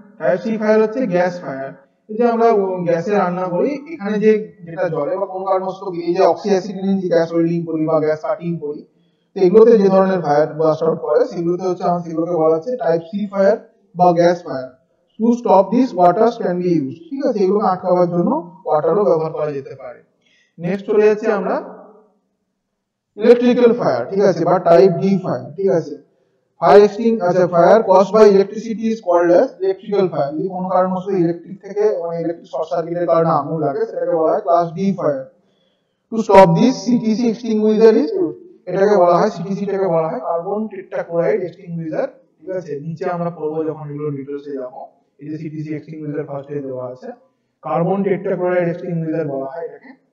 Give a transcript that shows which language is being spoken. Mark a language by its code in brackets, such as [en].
[bn] Type C fire হচ্ছে gas fire. এই যে আমরা গ্যাসে রান্না করি, এখানে যেটা জ্বলে বা কোনো কারণবশত এই যে অক্সিঅ্যাসিটিলিন যে গ্যাস ওয়েল্ডিং করি বা গ্যাস কাটিং করি, তো এগুলোতে যে ধরনের ফায়ার বার্স্ট আউট করে সেগুলোতে হচ্ছে সেগুলোকে বলা হচ্ছে টাইপ সি ফায়ার বা gas fire. [en] to stop this water can be use, [bn] ঠিক আছে, এগুলোকে আটকাবার জন্য ওয়াটারও ব্যবহার করা যেতে পারে। নেক্সট চলে যাচ্ছে আমরা ইলেকট্রিক্যাল ফায়ার, ঠিক আছে, বা টাইপ ডি ফায়ার, ঠিক আছে। [en] Fire caused by electricity is called as electrical fire. [bn] যদি কোনো কারণবশত ইলেকট্রিক থেকে মানে ইলেকট্রিক শর্ট সার্কিটের কারণে আগুন লাগে সেটাকে বলা হয় class D fire. [en] to stop this CTC extinguisher is used, [bn] এটাকে বলা হয় সিটিসি টাকে বলা হয় কার্বন টেট্রাক্লোরাইড এক্সটিংগুইশার, ঠিক আছে। নিচে আমরা পড়বো যখন এগুলো ডিটেইলসে যাব, এই যে সিটিসি এক্সটিংগুইশার ফার্স্টে দেওয়া আছে, কার্বন টেট্রাক্লোরাইড এক্সটিংগুইশার বলা হয় এটাকে।